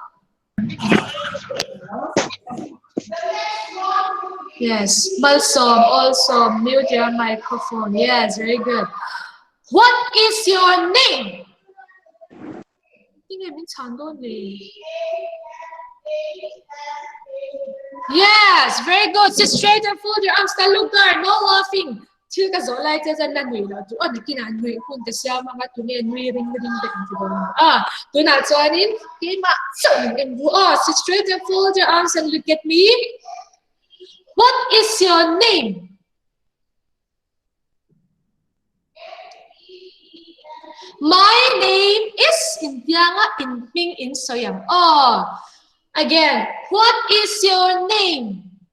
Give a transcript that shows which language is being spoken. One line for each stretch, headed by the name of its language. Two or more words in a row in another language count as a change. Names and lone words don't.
English: Yes, also mute your microphone. Yes, very good. What is your name? Yes, very good. Sit straight and fold your arms. Look there, no laughing.
Hmar: Til ka zo lai cha na nui lo tu on ki na nui hun ta sia ma nga tu ne nui ring ben ti bon tu na chuanin ki ma chang en bu
English: sit straight and fold your arms and look at me. What is your name? My name is Indianga in Ping in Soyam. Again, what is your name?